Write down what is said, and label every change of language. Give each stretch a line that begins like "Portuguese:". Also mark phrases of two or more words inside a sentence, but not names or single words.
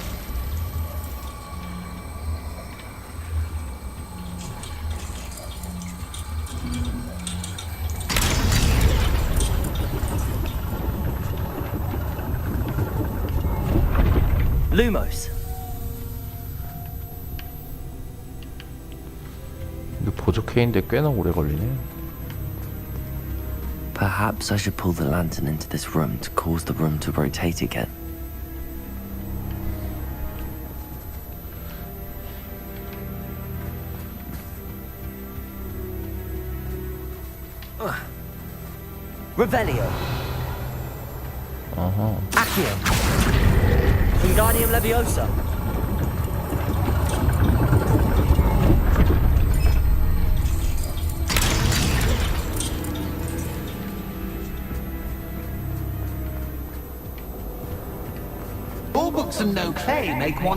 English: Lumos.
Korean: 이게 보조케인데 꽤나 오래 걸리네.
English: Perhaps I should pull the lantern into this room to cause the room to rotate again. Revelio.
Korean: 아하.
English: Accio.
Latin: Wingardium Leviosa.
English: All books and no clay make one.